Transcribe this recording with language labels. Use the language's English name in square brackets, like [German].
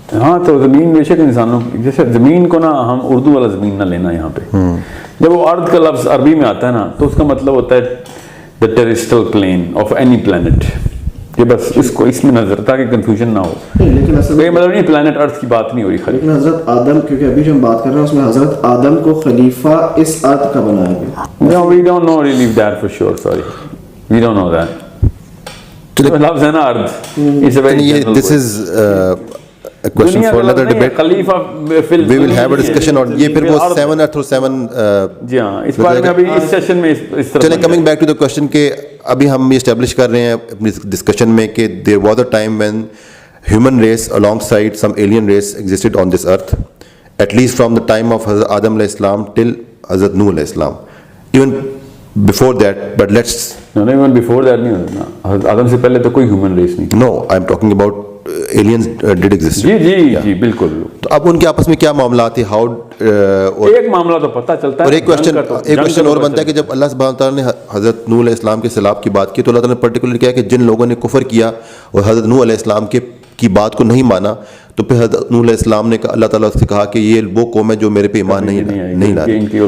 [Urdu] ہاں تو زمین بے شک انسانوں, جیسے زمین کو نا ہم اردو والا زمین نہ لینا یہاں پہ, جب وہ ارض کا لفظ عربی میں آتا ہے نا تو اس کا مطلب ہوتا ہے [English] the terrestrial plane of any planet. [Urdu] یہ بس اس کو اس میں نظر تاکہ کنفیوژن نہ ہو, لیکن اصل یہ مطلب نہیں پلانٹ ارتھ کی بات نہیں ہو رہی خالی. لیکن حضرت آدم, کیونکہ ابھی جو ہم بات کر رہے ہیں اس میں حضرت آدم کو خلیفہ اس ارض کا بنایا گیا. [English] No, we don't know really that for sure, sorry. We don't know that. [Urdu] لفظ ہے نا ارتھ, [English] it's a very general this is a question for another debate. [Urdu] خلیفہ [English] We will have a discussion on [Urdu] یہ پھر وہ [English] 7 earth اور 7 [Urdu] جی ہاں, اس بارے میں ابھی اس سیشن میں اس طرح. [English] چلیں coming back to the question [Urdu] کہ ابھی ہم یہ اسٹیبلش کر رہے ہیں اپنی ڈسکشن میں کہ [English] there was a time when human race alongside some alien race existed on this earth, at least from the time of Hazrat Adam alayhi salam till Hazrat Nuh alayhi salam, even before that, but let's no even before that [Urdu] نہیں ہوتا نا, آدم سے پہلے تو کوئی human race نہیں. [English] no I'm talking about aliens did exist. [Urdu] جی بالکل. تو اب ان کے آپس میں کیا معاملات تھے, how ایک معاملہ تو پتہ چلتا ہے. اور ایک کوشچن اور بنتا ہے کہ جب اللہ سبحانہ تعالیٰ نے حضرت نوح علیہ السلام کے سیلاب کی بات کی تو اللہ تعالیٰ نے پرٹیکولر کیا کہ جن لوگوں نے کفر کیا اور حضرت نوح علیہ السلام کی بات کو نہیں مانا, تو پھر حضرت نوح علیہ السلام نے اللہ تعالیٰ سے کہا کہ یہ وہ قوم ہے جو میرے پہ ایمان نہیں لاتی.